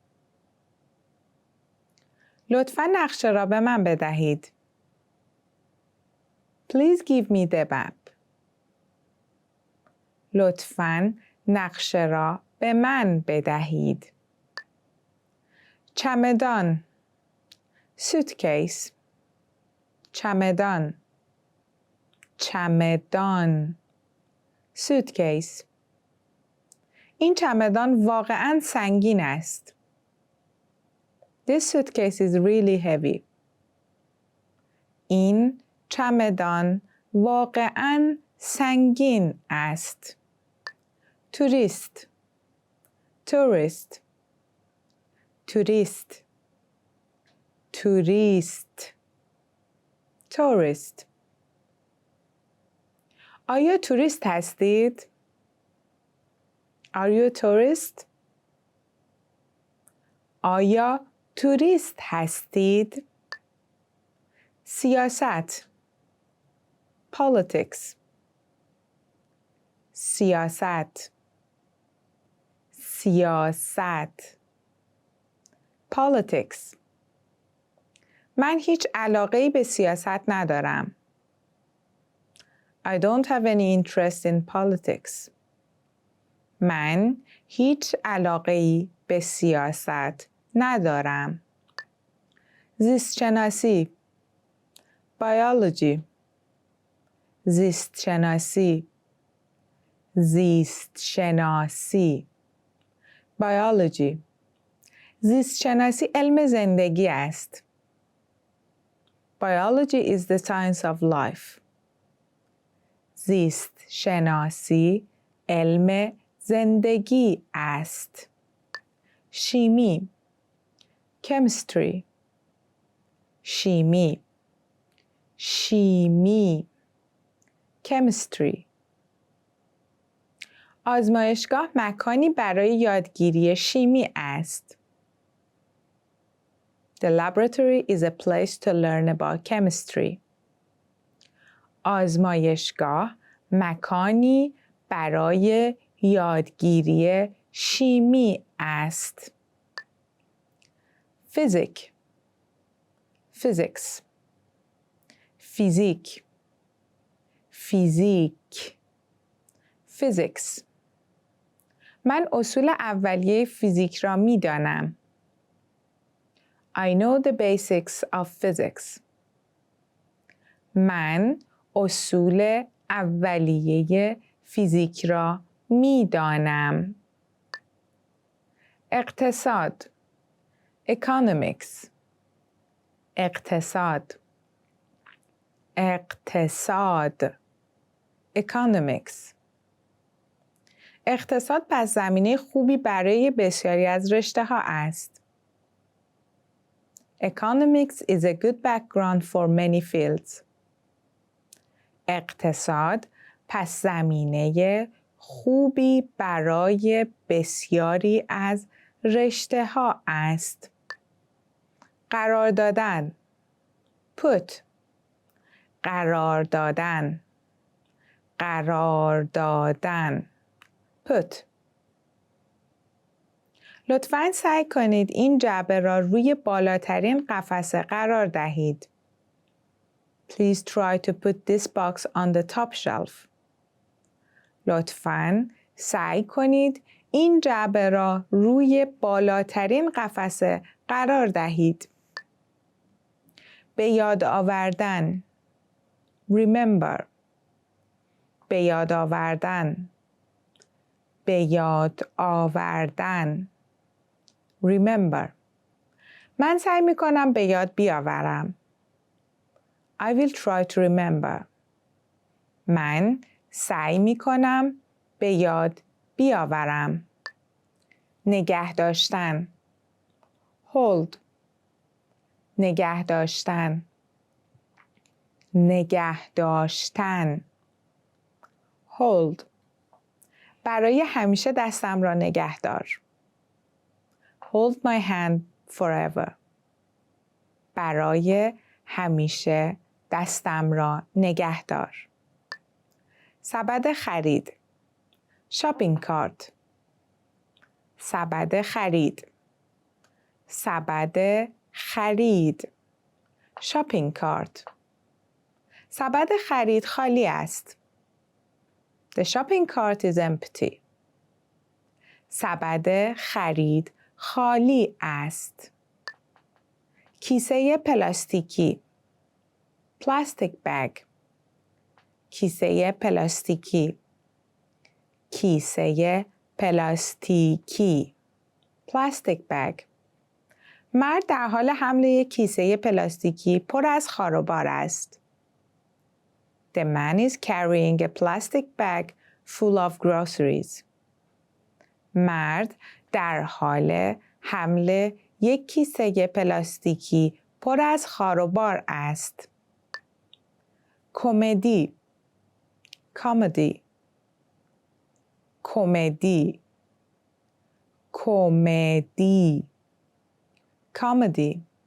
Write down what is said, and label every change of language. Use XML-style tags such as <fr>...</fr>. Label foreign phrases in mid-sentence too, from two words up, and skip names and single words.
<fa>لطفاً نقشه را به من بدهید.</fa> <en>Please give me the map.</en> <fa>لطفاً نقشه را به من بدهید. چمدان suitcase. چمدان چمدان suitcase. این چمدان واقعاً سنگین است.</fa> <en>This suitcase is really heavy.</en> <fa>این چمدان واقعاً سنگین است. توریست tourist. توریست توریست tourist. آیا توریست هستید؟</fa> <en>Are you a tourist?</en> <fa>آیا توریست هستید؟ سیاست politics. سیاست سیاست politics. من هیچ علاقه‌ای به سیاست ندارم.</fa> <en>I don't have any interest in politics.</en> <fa>من هیچ علاقه‌ای به سیاست ندارم. زیستشناسی biology. زیستشناسی زیستشناسی biology. زیستشناسی علم زندگی است.</fa> <en>Biology is the science of life.</en> <fa>زیست شناسی علم زندگی است. شیمی chemistry شیمی شیمی chemistry. آزمایشگاه مکانی برای یادگیری شیمی است.</fa> <en>The laboratory is a place to learn about chemistry.</en> <fa>آزمایشگاه مکانی برای یادگیری شیمی است. فیزیک physics فیزیک فیزیک physics. من اصول اولیه فیزیک را می دانم.</fa> <en>I know the basics of physics.</en> <fa>من اصول اولیه فیزیک را می دانم. اقتصاد economics اقتصاد اقتصاد economics. اقتصاد پس زمینه خوبی برای بسیاری از رشته ها است.</fa> <en>Economics is a good background for many fields.</en> <fa>اقتصاد پس زمینه خوبی برای بسیاری از رشته ها است. قرار دادن put قرار دادن قرار دادن put. لطفاً سعی کنید این جعبه را روی بالاترین قفسه قرار دهید.</fa> <en>Please try to put this box on the top shelf.</en> <fa>لطفاً سعی کنید این جعبه را روی بالاترین قفسه قرار دهید. به یاد آوردن remember به یاد آوردن به یاد آوردن remember. من سعی می کنم به یاد بیاورم.</fa> <en>I will try to remember.</en> <fa>من سعی می کنم به یاد بیاورم. نگه داشتن hold نگه داشتن نگه داشتن hold. برای همیشه دستم را نگه دار.</fa> <en>Hold my hand forever.</en> <fa>برای همیشه دستم را نگه دار. سبد خرید</fa> <en>shopping cart</en> <fa>سبد خرید سبد خرید</fa> <en>shopping cart.</en> <fa>سبد خرید خالی است.</fa> <en>The shopping cart is empty.</en> <fa>سبد خرید خالی است. کیسه پلاستیکی</fa> <en>plastic bag</en> <fa>کیسه پلاستیکی کیسه پلاستیکی</fa> <en>plastic bag.</en> <fa>مرد در حال حمل یک کیسه پلاستیکی پر از خاروبار است.</fa> <en>The man is carrying a plastic bag full of groceries.</en> <fa>مرد در حال حمل یک کیسه پلاستیکی پر از خاروبار است. کمدی کمدی کمدی کمدی کمدی.</fa>